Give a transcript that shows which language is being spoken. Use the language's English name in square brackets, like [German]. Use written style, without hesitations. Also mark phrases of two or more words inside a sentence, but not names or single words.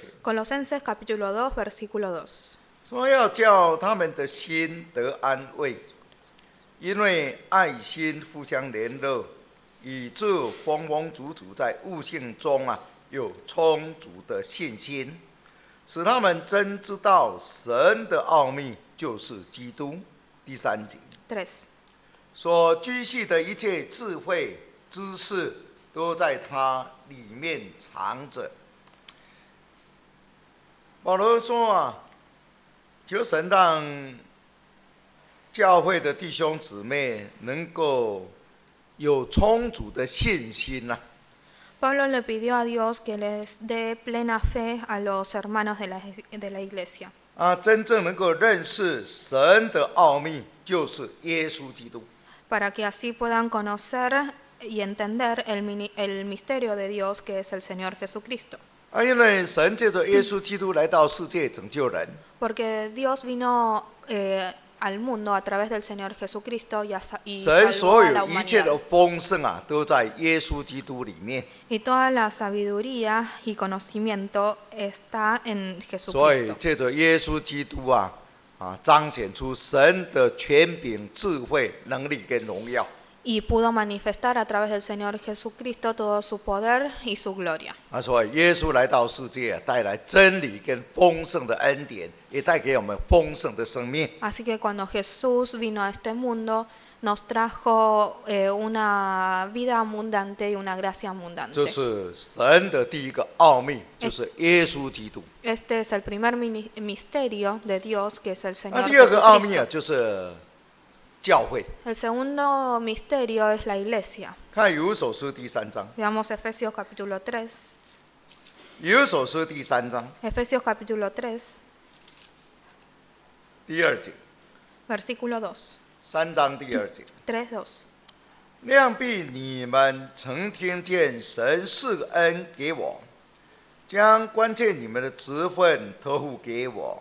[Spanish] Colosenses capítulo 2 versículo 2. [Chinese] 说要叫他们的心得安慰，因为爱心互相联络，以致丰丰足足在悟性中有充足的信心，使他们真知道神的奥秘就是基督。第3节。 3. 所居系的一切智慧知识，都在它里面藏着。保罗说求神让教会的弟兄姊妹能够有充足的信心。 [Spanish] Pablo le pidió a Dios que les dé plena fe a los hermanos de la iglesia. [Chinese] 真正能够认识神的奥秘，就是耶稣基督。 [Spanish] Para que así puedan conocer y entender el misterio de Dios que es el Señor Jesucristo. [Chinese] 因为神借着耶稣基督来到世界拯救人。 [Spanish] Porque Dios vino al mundo a través del Señor Jesucristo y [Chinese] 神 [Spanish] salvó [Chinese] 所 [Spanish] a la [Chinese] 有一切 [Spanish] humanidad. [Chinese] 的丰盛都在耶稣基督里面。 [Spanish] Y toda la sabiduría y conocimiento está en [Chinese] 所以 [Spanish] Jesucristo. [Chinese] 借着耶稣基督彰显出神的权柄、智慧、能力跟荣耀。 [Spanish] Y pudo manifestar a través del Señor Jesucristo todo su poder y su gloria. [Chinese] 所以耶稣来到世界，带来真理跟丰盛的恩典，也带给我们丰盛的生命。 [Spanish] Así que cuando Jesús vino a este mundo, nos trajo una vida abundante y una gracia abundante. [Chinese] 这是神的第一个奥秘，就是耶稣基督。 [Spanish] Este es el primer misterio de Dios, que es el Señor [Chinese] 第二个奥秘 [Spanish] Jesucristo. [Chinese] 就是教会。 [Spanish] El segundo misterio es la iglesia. [Chinese] 看以弗所书第3章， [Spanish] Veamos Efesios capítulo 3. [Chinese] 以弗所书第3章 [Spanish] Efesios capítulo 3, [Chinese] 第2节 [Spanish] versículo 2. [Chinese] ，3章第2节。 [Spanish] 3:2. [Chinese] 量必你们曾听见神赐恩给我，将关切你们的职分托付给我。